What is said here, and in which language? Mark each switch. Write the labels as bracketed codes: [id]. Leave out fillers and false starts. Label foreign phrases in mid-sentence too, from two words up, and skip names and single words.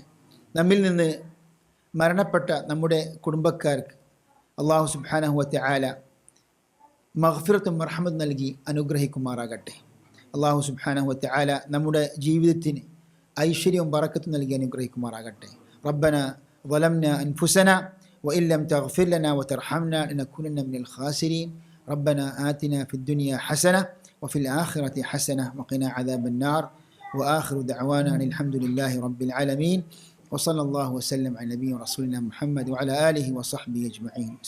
[ml] നമ്മിൽ നിന്ന് മരണപ്പെട്ട നമ്മുടെ കുടുംബക്കാർക്ക് [ar] الله سبحانه وتعالى [ml] മഗ്ഫിറത്തും റഹ്മത്തും നൽകി അനുഗ്രഹിക്കുമാറാകട്ടെ. [ar] الله سبحانه وتعالى [ml] നമ്മുടെ ജീവിതത്തിന് ഐശ്വര്യവും ബറക്കത്തും നൽകി അനുഗ്രഹിക്കുമാറാകട്ടെ. [ar] റബ്ബന ظلمنا أنفسنا وإن لم تغفر لنا وترحمنا لنكونن من الخاسرين. ربنا آتنا في الدنيا حسنة وفي الآخرة حسنة وقنا عذاب النار. وآخر دعوانا أن الحمد لله رب العالمين وصلى الله وسلم على نبينا ورسولنا محمد وعلى آله وصحبه أجمعين.